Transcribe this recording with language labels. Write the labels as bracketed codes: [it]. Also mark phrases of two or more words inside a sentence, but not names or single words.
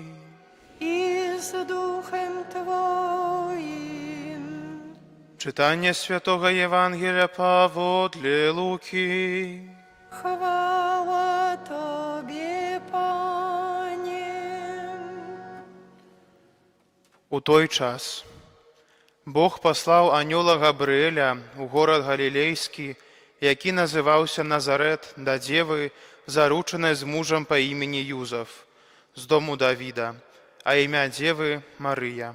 [pl] I z duchem Twoim. Czytanie Świętego Ewangelia powodle Luki. Chwała Tobie, Panie. [be] У той час Бог паслаў анёла Габрыэля ў горад Галілейскі, які называўся Назарэт, да дзевы, заручанай з мужам па імені Юзаф, з дому Давіда, а імя дзевы Марыя.